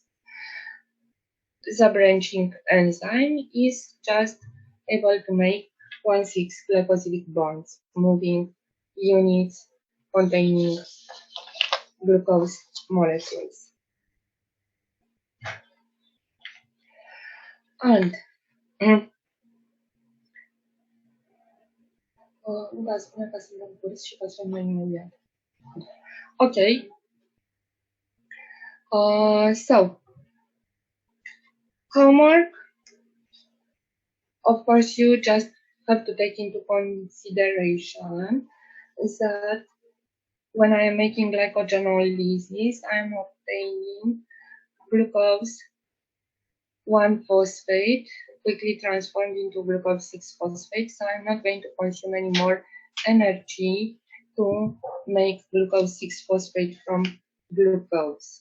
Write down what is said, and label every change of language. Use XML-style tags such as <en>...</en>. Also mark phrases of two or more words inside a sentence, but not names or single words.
<en>The branching enzyme is just able to make 1,6 glycosidic bonds, moving units containing glucose molecules.</en> <ro>And da, spune că sunt în curs și facem mai imediat.</ro> <en>Okay. So homework, of course, you just have to take into consideration that when I am making glycogenolysis, I am obtaining glucose 1-phosphate quickly transformed into glucose 6-phosphate, so I'm not going to consume any more energy to make glucose 6-phosphate from glucose.</en>